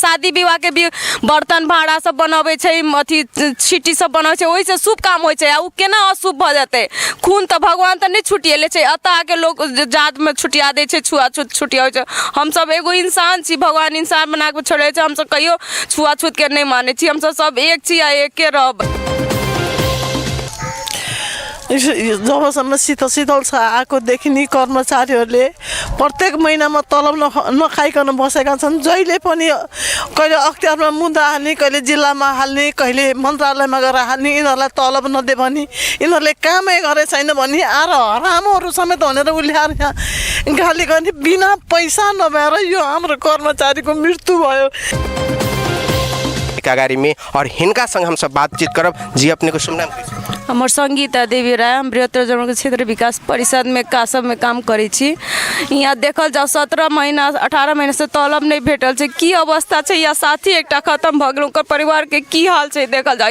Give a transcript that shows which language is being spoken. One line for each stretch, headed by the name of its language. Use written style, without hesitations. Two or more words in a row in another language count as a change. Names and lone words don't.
Maithili: शादी विवाह के भी बर्तन भाड़ा सब बनावे छै, अथी छिटी सब बनावे छै, ओहि से शुभ काम होय छै। आ उ केना अशुभ भ जेतै? खून त भगवान त नहीं छुटिएले छै, अत आके लोग जात में छुटिया दे छै, छुआछूत छुटिया छै। हम सब एगो इंसान छी, भगवान इंसान बना के छोड़े छै। हम सब कहियो छुआछूत के नहीं माने छी, हम सब एक छी आ एके रहब।
Nepali: जबसम्म शीतल आएकोदेखि नि कर्मचारीहरूले प्रत्येक महिनामा तलब नखाइकन बसेका छन्। जहिले पनि कहिले अख्तियारमा मुद्दा हाल्ने, कहिले जिल्लामा हाल्ने, कहिले मन्त्रालयमा गएर हाल्ने, यिनीहरूलाई तलब नदे भनी, यिनीहरूले कामै गरे छैन भनी आएर हरामहरू समेत भनेर उल्याएर यहाँ गाली गर्ने। बिना पैसा नभएर यो हाम्रो कर्मचारीको मृत्यु भयो।
Maithili: अगाडि में और हिनका संग हम सब बातचीत करब। जी अपने को शुभ नाम? हमर संगीता देवी राय, हम बृहत्तर जनक क्षेत्र विकास परिषद में कासब में काम करे छी। यहाँ देखल जाओ 17 महीना 18 महीना से तलब नहीं भेटल छै। की अवस्था छै? या साथी एकटा खत्म भ गेल, ओकर परिवार के की हाल छै देखल जाओ।